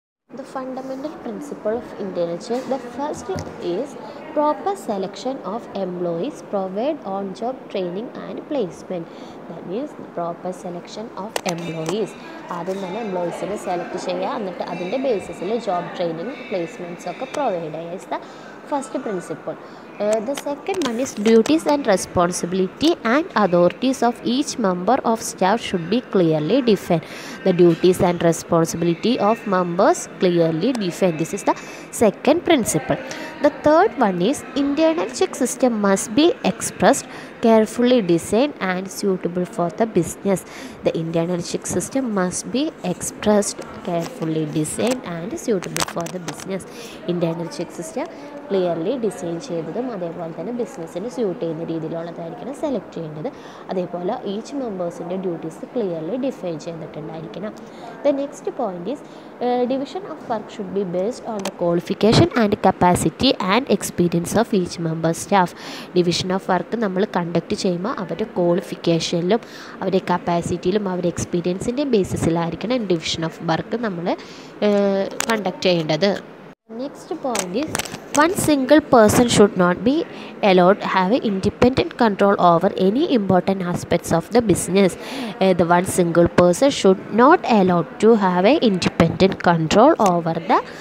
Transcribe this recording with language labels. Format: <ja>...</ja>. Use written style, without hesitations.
<en>The fundamental principle of internal check, the first is proper selection of employees, provide on-job training and placement. That means proper selection of employees.</en> <ml>ആദ്യം തന്നെ എംപ്ലോയീസിനെ select ചെയ്യുക, എന്നിട്ട് അതിൻ്റെ ബേസിസിൽ job training placements ഒക്കെ provide ചെയ്യുക.</ml> <en>Is the first principle. The second one is duties and responsibility and authorities of each member of staff should be clearly defined. The duties and responsibility of members clearly defined. This is the second principle. The third one is internal check system must be expressed, carefully designed and suitable for the business. The internal check system must be expressed, carefully designed and suitable for the business. Internal check system</en> <ml>clearly design ചെയ്തതും അതേപോലെ തന്നെ ബിസിനസ്സിന് suit ചെയ്യുന്ന രീതിയിലുള്ളതായിരിക്കണം select ചെയ്യേണ്ടത്. അതേപോലെ each മെമ്പേഴ്സിൻ്റെ duties clearly define ചെയ്തിട്ടുണ്ടായിരിക്കണം.</ml> <en>The next point is division of work should be based on the qualification and capacity and experience of each member staff.</en> <ml>Division of work നമ്മൾ conduct ചെയ്യുമ്പോൾ അവരുടെ ക്വാളിഫിക്കേഷനിലും അവരുടെ കപ്പാസിറ്റിയിലും അവരുടെ എക്സ്പീരിയൻസിൻ്റെ ബേസിസിലായിരിക്കണം division of work നമ്മൾ conduct ചെയ്യേണ്ടത്.</ml> <en>Next point is one single person should not be allowed to have independent control over any important aspects of the business. The one single person should not allowed to have independent control over the</en>